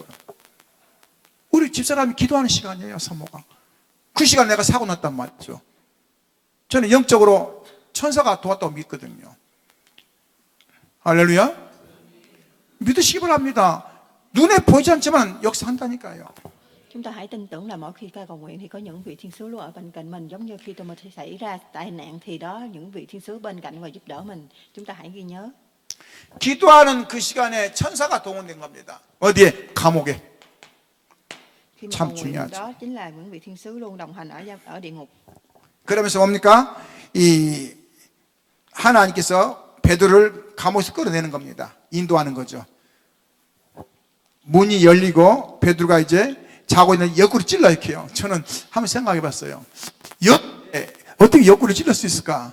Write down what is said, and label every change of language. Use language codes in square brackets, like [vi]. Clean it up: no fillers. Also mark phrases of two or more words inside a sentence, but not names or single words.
[ko] 우리 집사람이 기도하는 시간이에요, 사모가. 그 시간에 내가 사고 났단 말이죠. 저는 영적으로 천사가 도왔다고 믿거든요. 할렐루야. 믿으시기 바랍니다. 눈에 보이지 않지만 역사한다니까요. [vi] Chúng ta hãy tin tưởng là mỗi khi ta cầu nguyện thì có những vị thiên sứ luôn ở bên cạnh mình. Giống như khi tôi xảy ra tai nạn thì đó những vị thiên sứ bên cạnh và giúp đỡ mình. Chúng ta hãy ghi nhớ. [ko] 기도하는 그 시간에 천사가 동원된 겁니다. 어디에? 감옥에. [vi] Khi mà [ko] 참 [vi] cầu nguyện [ko] 중요하죠. [vi] đó chính là những vị thiên sứ luôn đồng hành ở địa ngục. [ko] 그러면서 뭡니까? 이 하나님께서 베드로를 감옥에서 끌어내는 겁니다. 인도하는 거죠. 문이 열리고 베드로가 이제 자고 있는 옆구리 찔러 이렇게요. 저는 한번 생각해 봤어요. 어떻게 옆구리 찔러 수 있을까?